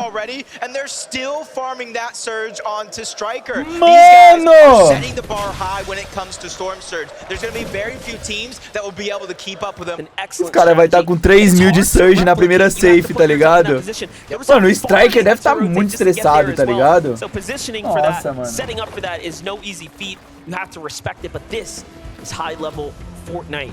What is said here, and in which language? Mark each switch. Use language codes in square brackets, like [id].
[en] Already, and they're still farming that surge onto Striker. [pt] Mano! [en] These guys are setting the bar high when it comes to Storm Surge. There's going to be very few teams that will be able to keep up with them. [pt] Os caras vai estar com 3 mil de Surge na primeira safe, tá ligado? Mano, o Striker deve estar muito estressado, tá ligado? Nossa, mano. [en] Setting up for that is no easy feat. You have to respect it, but this is high level Fortnite.